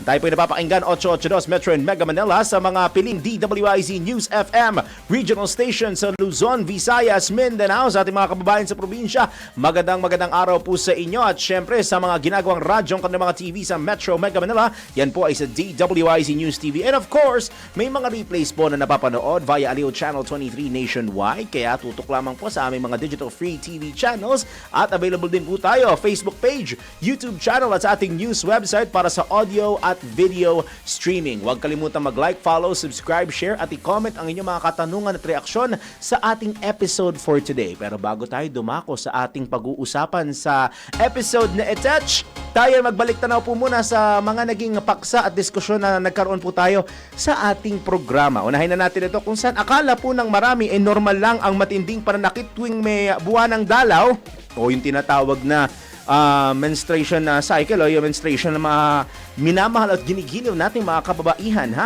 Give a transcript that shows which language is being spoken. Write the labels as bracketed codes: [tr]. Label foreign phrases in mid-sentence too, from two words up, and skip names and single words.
[tl] Tayo po ay napapakinggan 882 Metro and Mega Manila sa mga piling DWIZ News FM regional station sa Luzon, Visayas, Mindanao, sa ating mga kababayan sa probinsya. Magandang araw po sa inyo at syempre sa mga ginagawang radyong kanila mga TV sa Metro Mega Manila. Yan po ay sa DWIZ News TV. [en] And of course, [tl] may mga replays po na napapanood via Aleo Channel 23 nationwide. Kaya tutok lamang po sa aming mga [en] digital free TV channels [tl] at available din po tayo Facebook page, YouTube channel at sa ating news website para sa audio at [en] video streaming. [tl] Huwag kalimutan mag-like, follow, subscribe, share at i-comment ang inyong mga katanungan at reaksyon sa ating [en] episode for today. [tl] Pero bago tayo dumako sa ating pag-uusapan sa episode na attach, tayo magbalik tanaw po muna sa mga naging paksa at diskusyon na nagkaroon po tayo sa ating programa. Unahin na natin ito kung saan akala po ng marami normal lang ang matinding pananakit tuwing may buwan ng dalaw o yung tinatawag na menstruation na cycle o yung menstruation na mga minamahal at ginigiliw nating mga kababaihan, ha?